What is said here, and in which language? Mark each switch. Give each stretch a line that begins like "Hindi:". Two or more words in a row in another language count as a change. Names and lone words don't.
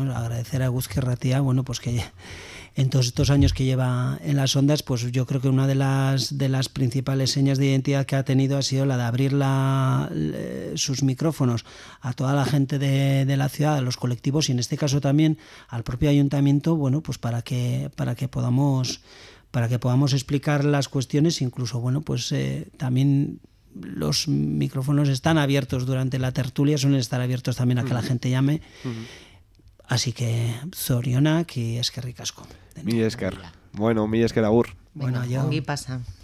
Spanish: Agradecer a Guzki Ratia, bueno, pues que en todos estos años que lleva en las ondas, pues yo creo que una de las principales señas de identidad que ha tenido ha sido la de abrir sus micrófonos a toda la gente de la ciudad, a los colectivos, y en este caso también al propio ayuntamiento, bueno, pues para que podamos explicar las cuestiones, incluso, bueno, pues también los micrófonos están abiertos durante la tertulia, suelen estar abiertos también a que la gente llame. Así que zorionak y
Basque: eskerrik asko. Mi esker. Bueno, mi esker agur.
Spanish: Bueno, yo...
Basque: Ongi pasa.